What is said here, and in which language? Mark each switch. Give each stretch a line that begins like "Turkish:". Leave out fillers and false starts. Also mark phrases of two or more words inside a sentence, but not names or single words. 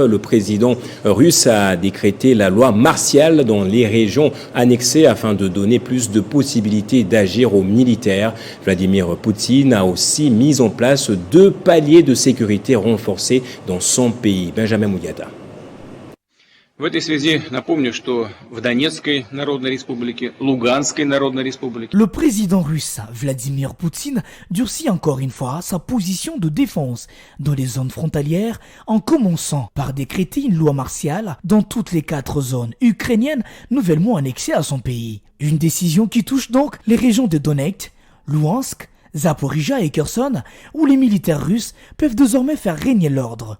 French: Le président russe a décrété la loi martiale dans les régions annexées afin de donner plus de possibilités d'agir aux militaires. Vladimir Poutine a aussi mis en place 2 paliers de sécurité renforcés dans son pays. Benjamin Mouyada.
Russian: В этой связи напомню, что в Донецкой Народной Республике, Луганской Народной Республике.
French: Le président russe Vladimir Poutine durcit encore une fois sa position de défense dans les zones frontalières en commençant par décréter une loi martiale dans toutes les 4 zones ukrainiennes nouvellement annexées à son pays. Une décision qui touche donc les régions de Donetsk, Louhansk, Zaporizhia et Kherson où les militaires russes peuvent désormais faire régner l'ordre.